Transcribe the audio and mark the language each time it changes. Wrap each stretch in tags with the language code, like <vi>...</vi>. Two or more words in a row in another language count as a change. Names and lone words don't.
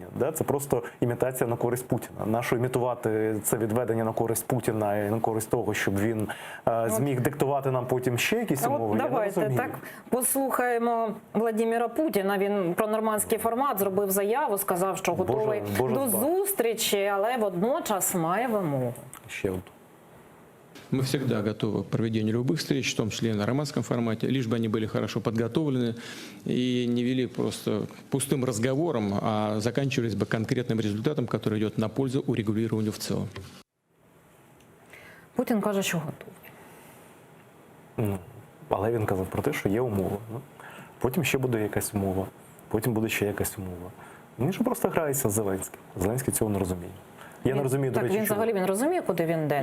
<uk>Це просто імітація на користь Путіна. Нащо імітувати це відведення на користь Путіна і на користь того, щоб він зміг диктувати нам потім ще якісь умови? Давайте так послухаємо Владимира Путіна. Він про нормандський формат зробив заяву, сказав, що готовий до зустрічі, але водночас має вимогу. Ще одну.</uk> <ru>Мы всегда готовы к проведению любых встреч, в том числе и на романском формате, лишь бы они были хорошо подготовлены и не вели просто пустым разговором, а заканчивались бы конкретным результатом, который идет на пользу урегулированию в целом.</ru> <uk>Путін каже, що готовий. Але він казав про те, що є умова. Потім ще буде якась умова, потім буде ще якась умова. Він ж просто грається з Зеленським. Зеленський цього не розуміє. Я не розумію, до речі, він взагалі він розуміє, куди він йде?</uk>